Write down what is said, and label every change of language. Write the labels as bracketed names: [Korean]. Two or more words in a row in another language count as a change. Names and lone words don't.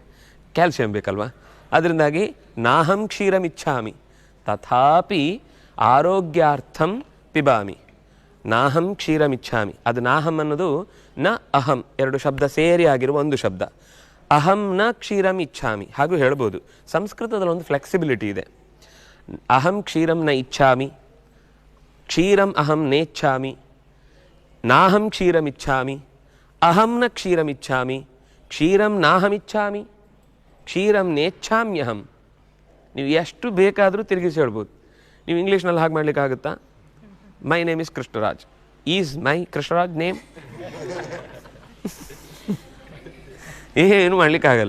[Kannada] ಕ್ಯಾಲ್ಸಿಯಂ ಬೇಕಲ್ವಾ, ಅದರಿಂದಾಗಿ [Sanskrit] ನಾಹಂ ಕ್ಷೀರಮಿಚ್ಛಾಮಿ ತಥಾಪಿ ಆರೋಗ್ಯಾರ್ಥಂ ಪಿಬಾಮಿ. ನಾಹಂ ಕ್ಷೀರಮಿಚ್ಛಾಮಿ. [Kannada] ಅದು ನಾಹಂ ಅನ್ನೋದು [Sanskrit] ನ ಅಹಂ, [Kannada] ಎರಡು ಶಬ್ದ ಸೇರಿ ಆಗಿರುವ ಒಂದು ಶಬ್ದ. [Sanskrit] ಅಹಂ ನ ಕ್ಷೀರಂ ಇಚ್ಛಾಮಿ [Kannada] ಹಾಗೂ ಹೇಳ್ಬೋದು. ಸಂಸ್ಕೃತದಲ್ಲಿ ಒಂದು ಫ್ಲೆಕ್ಸಿಬಿಲಿಟಿ ಇದೆ. [Sanskrit] ಅಹಂ ಕ್ಷೀರಂ ನ ಇಚ್ಛಾಮಿ, ಕ್ಷೀರಂ ಅಹಂ ನೇಚ್ಛಾಮಿ, ನಾಹಂ ಕ್ಷೀರಮಿಚ್ಛಾಮಿ, ಅಹಂ ನ ಕ್ಷೀರಮಿಚ್ಛಾಮಿ, ಕ್ಷೀರಂ ನಾಹಮಿಚ್ಛಾಮಿ, ಕ್ಷೀರಂ ನೇಚ್ಛಾಮ್ಯಹಂ. [Kannada] ನೀವು ಎಷ್ಟು ಬೇಕಾದರೂ ತಿರುಗಿಸಿ ಹೇಳ್ಬೋದು. ನೀವು ಇಂಗ್ಲೀಷ್ನಲ್ಲಿ ಹಾಗೆ ಮಾಡಲಿಕ್ಕಾಗುತ್ತಾ? [English] My name is Krishnaraj. Is my Krishnaraj name? [Kannada] ಏನು ಮಾಡಲಿಕ್ಕಾಗಲ್ಲ.